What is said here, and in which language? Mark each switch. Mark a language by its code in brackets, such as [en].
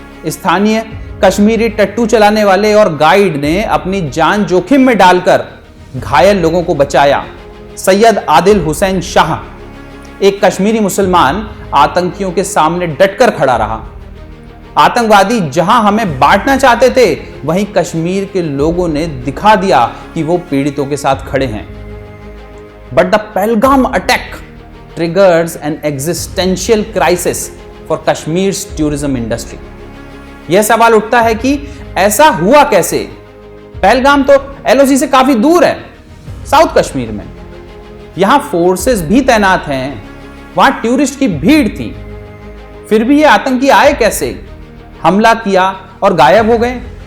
[hi] स्थानीय कश्मीरी टट्टू चलाने वाले और गाइड ने अपनी जान जोखिम में डालकर घायल लोगों को बचाया। सैयद आदिल हुसैन शाह, एक कश्मीरी मुसलमान, आतंकियों के सामने डटकर खड़ा रहा। आतंकवादी जहां हमें बांटना चाहते थे, वहीं कश्मीर के लोगों ने दिखा दिया कि वो पीड़ितों के साथ खड़े हैं। [en] But the Pahalgam attack triggers an existential crisis for Kashmir's tourism industry. [hi] यह सवाल उठता है कि ऐसा हुआ कैसे? पहलगाम तो एलओसी से काफी दूर है, साउथ कश्मीर में। यहां फोर्सेस भी तैनात हैं, वहां टूरिस्ट की भीड़ थी। फिर भी ये आतंकी आए कैसे? हमला किया और गायब हो गए।